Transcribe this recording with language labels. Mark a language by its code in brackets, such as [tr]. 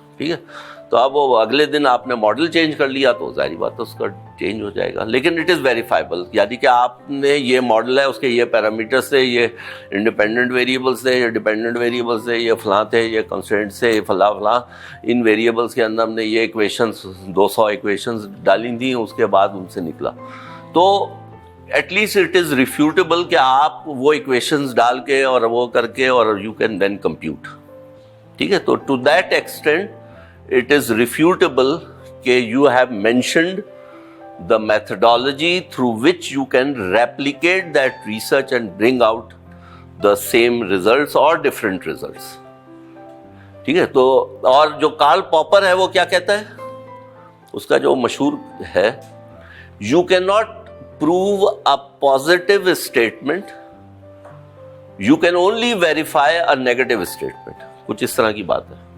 [ur] ٹھیک ہے, تو اب وہ اگلے دن آپ نے ماڈل چینج کر لیا تو ظاہری بات ہے اس کا چینج ہو جائے گا, [en] لیکن it is verifiable, [ur] یعنی کہ آپ نے یہ ماڈل ہے اس کے یہ پیرامیٹر سے, یہ انڈیپینڈنٹ ویریبلس تھے, یہ ڈیپینڈنٹ ویریبلس تھے, یہ فلاں تھے, یہ کنسٹرینٹ سے, فلاں فلاں ان ویریبلس کے اندر ہم نے یہ ایکویشنز 200 ایکویشنز ڈالی تھیں, اس کے بعد ان سے نکلا. [en] تو at least it is refutable [ur] کہ آپ وہ ایکویشنز ڈال کے اور وہ کر کے اور [en] You can then compute. [ur] ٹھیک ہے, تو [en] To that extent it is refutable کہ you have mentioned the methodology through which you can replicate that research and bring out the same results or different results. [ur] ٹھیک ہے, تو اور جو Karl pauper ہے وہ کیا کہتا ہے, اس کا جو مشہور ہے, [en] you cannot prove a positive statement, you can only verify a negative statement. [ur] کچھ اس طرح کی بات ہے.